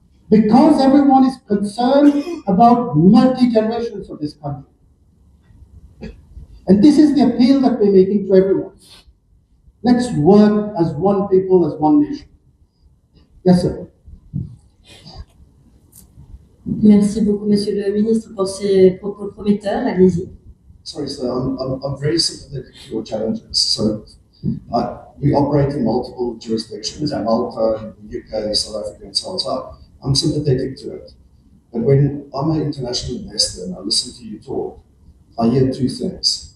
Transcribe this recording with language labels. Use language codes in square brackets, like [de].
[en] Because everyone is concerned about multi-generations of this country. And this is the appeal that we're making to everyone. Let's work as one people, as one nation. Yes, sir. [fr] Merci beaucoup, Monsieur le Ministre, pour ces propos prometteurs. Allez-y. [en] Sorry, sir, I'm very sympathetic to your challenges. So, we operate in multiple jurisdictions, Malta, UK, South Africa, and so on. So I'm sympathetic to it. But when I'm an international investor and I listen to you talk, I hear two things.